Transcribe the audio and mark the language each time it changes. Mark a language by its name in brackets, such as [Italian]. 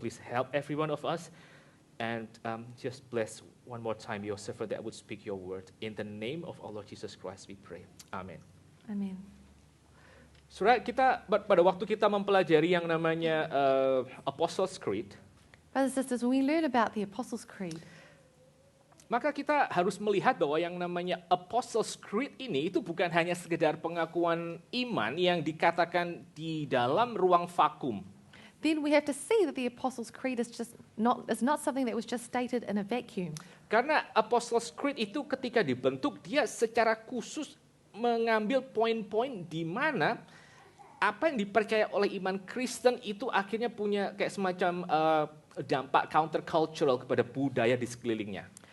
[English] Please help every one of us. And just bless one more time your servant that would speak your word. In the name of our Lord Jesus Christ we pray. Amen. Amen. [Indonesian] Saudara, pada waktu kita mempelajari yang namanya Apostles' Creed, [English] Brothers and sisters, when we learn about the Apostles' Creed, [Indonesian] maka kita harus melihat bahwa yang namanya Apostles' Creed ini itu bukan hanya sekedar pengakuan iman yang dikatakan di dalam ruang vakum. [English] then we have to see that the Apostles' Creed is not something that was just stated in a vacuum. [Indonesian] Karena Apostles' Creed itu ketika dibentuk, dia secara khusus mengambil poin-poin di mana apa yang dipercaya oleh iman Kristen itu akhirnya punya kayak semacam dampak countercultural kepada budaya di sekelilingnya.